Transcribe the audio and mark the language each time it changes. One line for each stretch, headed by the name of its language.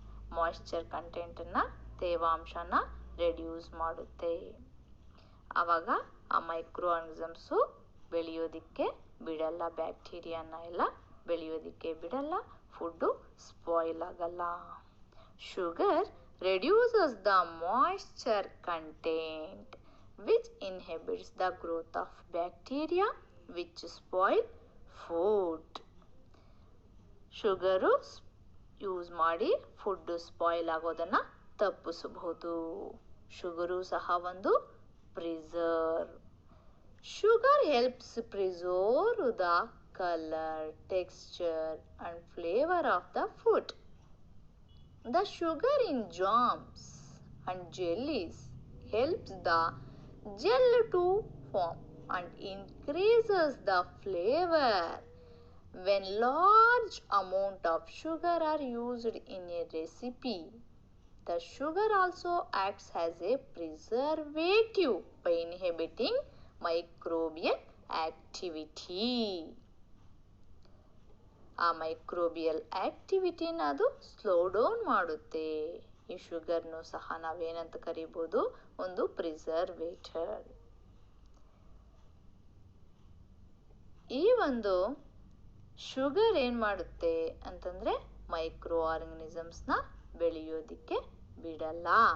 Kannada: Moisture ಕಂಟೆಂಟನ್ನು, ತೇವಾಂಶನ reduce ಮಾಡುತ್ತೆ. ಆವಾಗ ಆ ಮೈಕ್ರೋ ಆರ್ಗನಿಸಮ್ಸು ಬೆಳೆಯೋದಿಕ್ಕೆ ಬಿಡಲ್ಲ, ಬ್ಯಾಕ್ಟೀರಿಯಾನ ಎಲ್ಲ ಬೆಳೆಯೋದಿಕ್ಕೆ ಬಿಡಲ್ಲ, ಫುಡ್ಡು ಸ್ಪಾಯ್ಲ್ ಆಗಲ್ಲ.
English: Sugar reduces the moisture content which inhibits the growth of bacteria which spoil food.
Kannada: Sugar use ಮಾಡಿ ಫುಡ್ ಸ್ಪಾಯ್ಲ್ ಆಗೋದನ್ನು ತಪ್ಪಿಸಬಹುದು. ಶುಗರು ಸಹ ಒಂದು preserve.
English: Sugar helps preserve the colour, texture and flavour of the food. The sugar in jams and jellies helps the gel to form and increases the flavor. When large amount of sugar are used in a recipe, the sugar also acts as a preservative by inhibiting microbial activity.
Kannada: ಆ microbial ಆಕ್ಟಿವಿಟಿನ ಅದು slow down ಮಾಡುತ್ತೆ. ಈ ಶುಗರ್ನು ಸಹ ನಾವೇನಂತ ಕರಿಬೋದು, ಒಂದು ಪ್ರಿಸರ್ವೇಟರ್. ಈ ಒಂದು ಶುಗರ್ ಏನ್ ಮಾಡುತ್ತೆ ಅಂತಂದ್ರೆ ಮೈಕ್ರೋ ಆರ್ಗನಿಸಮ್ಸ್ನ ಬೆಳೆಯೋದಿಕ್ಕೆ ಬಿಡಲ್ಲ.